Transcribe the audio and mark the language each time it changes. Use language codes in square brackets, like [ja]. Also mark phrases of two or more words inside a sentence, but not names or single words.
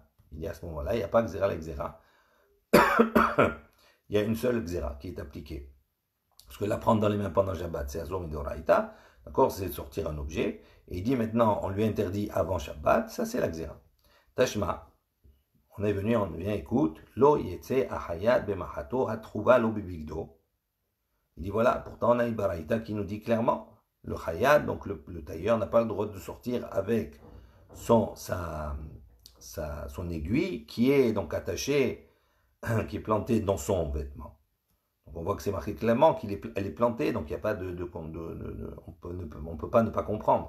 [fr] Il dit à ce moment-là, il n'y a pas Xéra, les Xéra. Il y a une seule Xéra qui est appliquée. Parce que la prendre dans les mains pendant Shabbat, c'est [he] איסור דאורייתא, [fr] d'accord, c'est de sortir un objet. Et il dit maintenant, on lui interdit avant Shabbat, ça c'est la Xéra. Tashma, on est venu, on vient, écoute, [he] לא יצא החייט במחטו התחובה לו בבגדו. [fr] Il dit voilà, pourtant on a une Baraïta qui nous dit clairement, le hayat, donc le tailleur, n'a pas le droit de sortir avec son aiguille qui est donc attachée, qui est plantée dans son vêtement. Donc on voit que c'est marqué clairement qu'elle est plantée, donc il n'y a pas on peut pas ne pas comprendre.